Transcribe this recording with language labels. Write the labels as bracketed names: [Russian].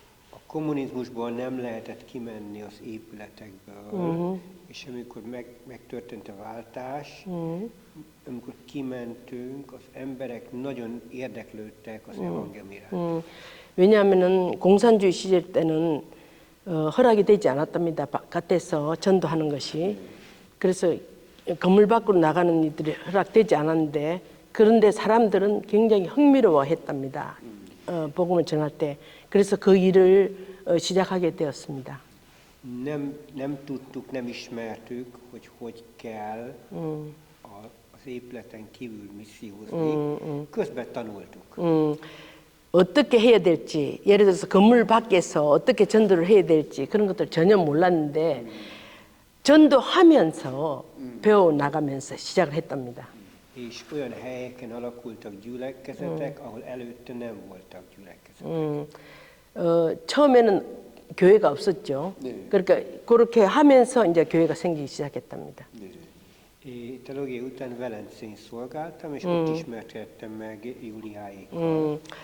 [Hungarian] A kommunizmusból nem lehetett kimenni az épületekből, és amikor megtörtént a váltás, amikor kimentünk, az emberek nagyon érdeklődtek az evangélium iránt. [Korean] 왜냐하면은 공산주의 시절 때는 허락이 되지 않았답니다. 바깥에서 전도하는 것이. 그래서 건물 밖으로 나가는 이들이 허락되지 않았는데, 그런데 사람들은 굉장히 흥미로워했답니다. 복음을 전할 때. 그래서 그 일을 시작하게 되었습니다. [Hungarian] Nem tudtuk, nem ismertük, hogy kell az épületen kívül missziózni. Közben tanultuk. [Korean] 어떻게 해야 될지, 예를 들어서 건물 밖에서 어떻게 전도를 해야 될지 그런 것들 전혀 몰랐는데 전도하면서 배워나가면서 시작을 했답니다. [Hungarian] És olyan helyeken alakultak gyülekezetek, ahol előtte nem voltak gyülekezetek. [Korean] 처음에는 교회가 없었죠. 그러니까 그렇게 하면서 이제 교회가 생기기 시작했답니다. [Hungarian] Teológia után Velencén szolgáltam, és ott ismerkedtem meg Júliáékkal.